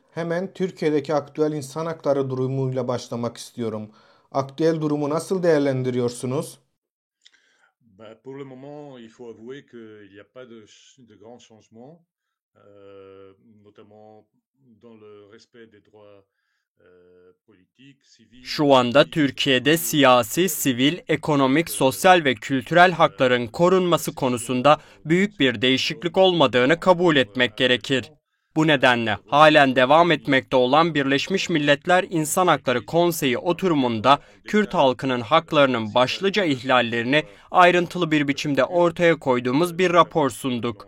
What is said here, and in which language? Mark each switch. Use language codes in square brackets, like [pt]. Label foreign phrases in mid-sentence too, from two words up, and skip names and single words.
[tr] Hemen Türkiye'deki aktüel insan hakları durumuyla başlamak istiyorum. Aktüel durumu nasıl değerlendiriyorsunuz? [fr] Pour le moment, il faut avouer qu'il n'y a pas de grands changements, notamment dans le respect des droits politiques, civils, [tr] Şu anda Türkiye'de [fr] sociaux, [tr] siyasi, sivil, ekonomik, sosyal ve kültürel hakların korunması konusunda büyük bir değişiklik olmadığını kabul etmek gerekir. Bu nedenle halen devam etmekte olan Birleşmiş Milletler İnsan Hakları Konseyi oturumunda Kürt halkının haklarının başlıca ihlallerini ayrıntılı bir biçimde ortaya koyduğumuz bir rapor sunduk.